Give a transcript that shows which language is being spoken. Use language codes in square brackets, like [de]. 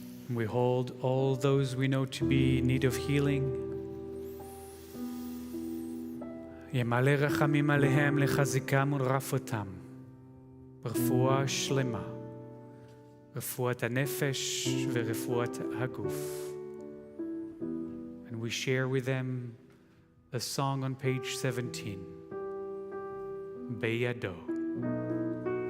[en] We hold all those we know to be in need of healing. [he] ימלא רחמים עליהם לחזקם ולרפאותם ברפואה שלמה, רפואת הנפש ורפואת הגוף. [en] And we share with them a song on page 17, Beyado.